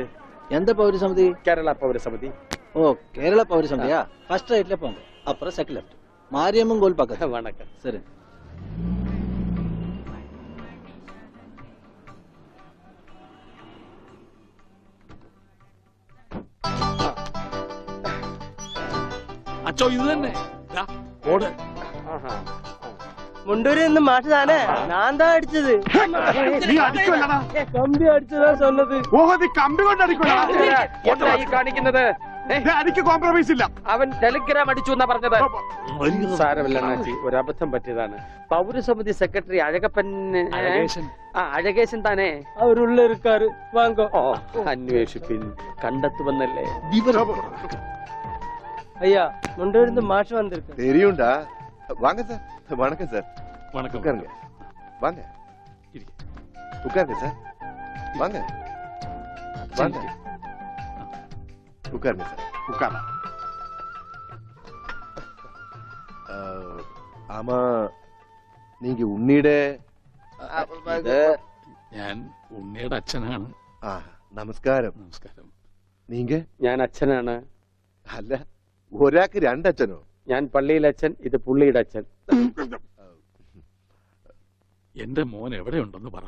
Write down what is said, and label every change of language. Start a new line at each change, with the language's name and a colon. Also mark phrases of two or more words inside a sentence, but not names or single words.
Malayalam: എന്താ പൗരസമിതി? കേരള പൗരസമിതി. ഓ, കേരള പൗരസമിതിയാ? ഫസ്റ്റ് റൈറ്റിലെ പോങ്ക.
Tamil: அப்புறம் செகண்ட் லெஃப்ட் மாரியம்மன் கோல் பக்கத்து. வணக்கம். சரி.
Malayalam: അച്ചോ ഇത് തന്നെ ദാ, ഓട്. മുണ്ടൂരിൽ നിന്ന് മാഷ് താനേ ഞാൻ താ അടിച്ചത്. നീ അടിക്കുമല്ലടാ. കമ്പി അടിച്ചതാ சொன்னது. ഓഹോ നീ കമ്പി കൊണ്ട് അടിക്കണ. എന്താ ഈ കാണിക്കുന്നത്? അടിക്ക് കോംപ്രമൈസ് ഇല്ല. അവൻ ടെലിഗ്രാം അടിച്ചു എന്നാ പറഞ്ഞത്. സാരമില്ല അണ്ണാച്ചി, ഒരു അബദ്ധം പറ്റിയതാണ്. പൗരസമിതി സെക്രട്ടറി അഴകപ്പൻ അഴകേശൻ. അഴകേശൻ താനേ.
Tamil: அவரு உள்ள இருக்காரு வாங்கோ.
Malayalam: ഓ, അന്വേഷിപ്പിൻ, കണ്ടെത്തുമെന്നല്ലേ.
Tamil: ஐயா முண்டூரில் இருந்து மாஷ் வந்திருக்கு. தெரியும்டா. வாங்க சார். வணக்கம் சார். வணக்கம். உட்காருங்க. வாங்க. இருக்கு. உட்காருங்க சார். வாங்க. வாங்க. உட்காருங்க சார். ഉക്കാറ. ஆமா, நீங்க உன்னிയുടെ
Malayalam: ഞാൻ ഉണ്ണിയുടെ അച്ഛനാണ്. ആ, നമസ്കാരം. നമസ്കാരം.
Tamil: നീങ്ക?
Malayalam: ഞാൻ അച്ഛനാണ്. അല്ല, ഒരാൾക്ക് രണ്ടച്ഛനോ? ഞാൻ പള്ളിയിലെ അച്ഛൻ, ഇത് പുള്ളിയുടെ അച്ഛൻ. എന്റെ മോൻ എവിടെയുണ്ടെന്ന് പറ.